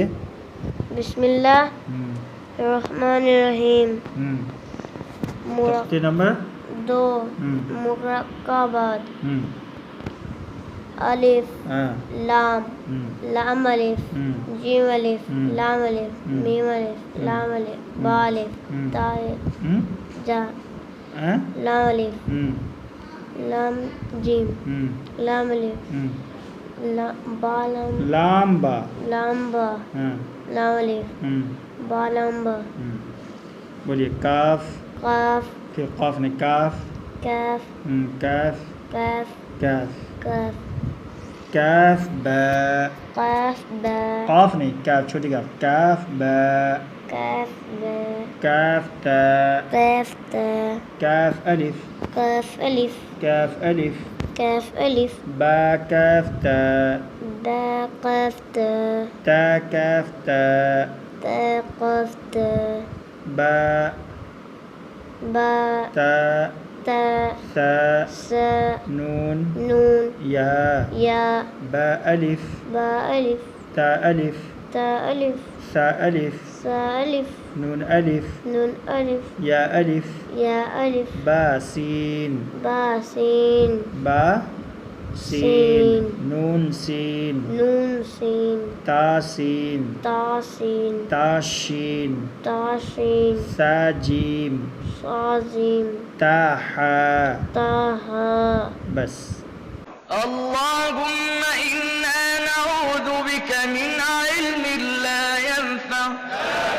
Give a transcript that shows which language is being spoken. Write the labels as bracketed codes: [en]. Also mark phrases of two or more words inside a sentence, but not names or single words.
[ar] بسم اللہ الرحمن الرحیم۔ [ur] تختی نمبر 2 مرکبات۔ الف لام لام الف جیم الف لام الف میم الف لام الف با الف تا جا لام الف لام جیم لام الف با لام با لام با لام الف با لام با۔ بولیے کاف، قاف پھر قاف نے کاف، کاف کاف کاف کاف کاف کاف با، قاف با قاف نہیں کاف، چھوٹی کاف، کاف با، کاف با کاف تا، قاف تا کاف الف، قاف الف کاف الف، کاف الف با کاف تا، با قاف تا تا کاف تا، تا قاف تا با با تا تا سا سا نون نون یا یا با الف، با الف تا الف، تا الف سا الف، سا الف نون الف، نون الف یا الف، یا الف با سین، با سین با سین، سین، نون سین، نون سین تا سین، تا سین تا شین، تا شین سا جیم، صا جیم تا حا۔ تا ہا۔ بس [ar] اللهم إنا نعوذ بك من علم لا ينفع